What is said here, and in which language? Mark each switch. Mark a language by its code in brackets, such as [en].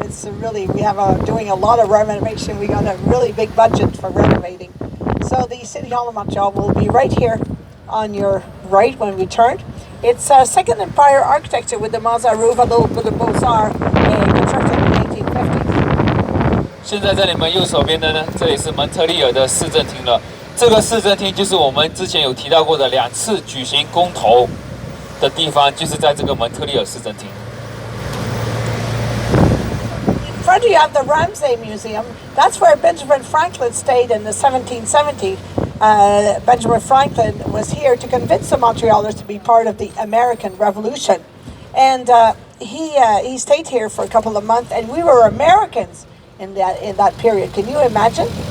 [en] It's really, we have doing a lot of renovation. We got a really big budget for renovating. So the City Hall of Montreal will be right here on your right when we turn. It's Second Empire architecture with the Maza roof, a little bit of Beaux-Arts, constructed in the 1850s. [zh] 现在在你们右手边的呢，这里是蒙特利尔的市政厅了。这个市政厅就是我们之前有提到过的2次举行公投的地方，就是在这个蒙特利尔市政厅。 [en] In front you have the Ramsay Museum. That's where Benjamin Franklin stayed in the 1770s. Benjamin Franklin was here to convince the Montrealers to be part of the American Revolution. And he stayed here for a couple of months, and we were Americans in that period. Can you imagine?